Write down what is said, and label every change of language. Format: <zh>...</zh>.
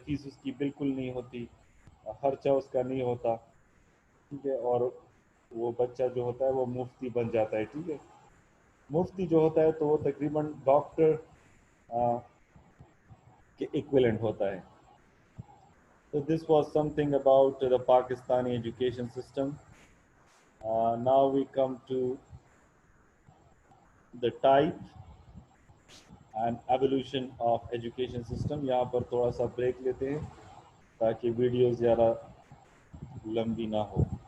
<ur>Face اس کی بالکل نہیں ہوتی, خرچہ اس کا نہیں ہوتا. ٹھیک ہے, اور وہ بچہ جو ہوتا ہے وہ مفتی بن جاتا ہے. ٹھیک ہے, مفتی جو ہوتا ہے تو وہ تقریباً ڈاکٹر کے ایکویلنٹ ہوتا ہے.</ur> <en>So this was something about the Pakistani education system. Now we come to the type and evolution of education system.</en> <ur>یہاں پر تھوڑا سا بریک لیتے ہیں تاکہ ویڈیو زیادہ لمبی نہ ہو.</ur>